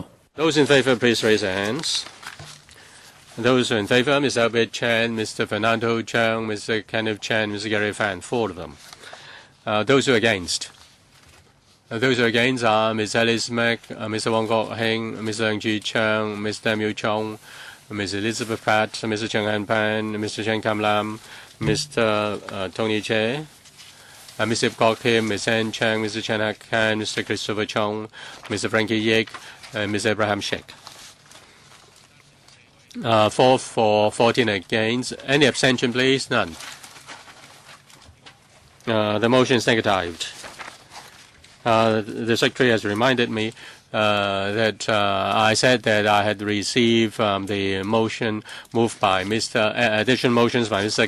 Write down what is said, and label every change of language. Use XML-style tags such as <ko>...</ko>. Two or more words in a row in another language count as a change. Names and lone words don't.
<en>Those in favor, please raise their hands. Those in favor, Mr. Albert Chan, Mr. Fernando Cheung, Mr. Kenneth Chan, Mr. Gary Fan, 4 of them. Those who are against. Those who are against are Ms. Alice Mack, Mr. Wong Kok Heng, Mr. Leung Chi Chang, Mr. Tam Yu Chung, Ms. Elizabeth Pat, Mr. Cheng Han Pan, Mr. Chen Kam Lam, Mr. Tony Che, Mr. Kwok Kim, Ms. Ann Chang, Mr. Chan Hak Han, Mr. Christopher Chong, Mr. Frankie Yik, and Mr. Abraham Sheikh. 4 for, 14 against. Any abstention, please? None. The motion is negatived. The Secretary has reminded me that I said that I had received the motion moved by additional motions by Mr.</en>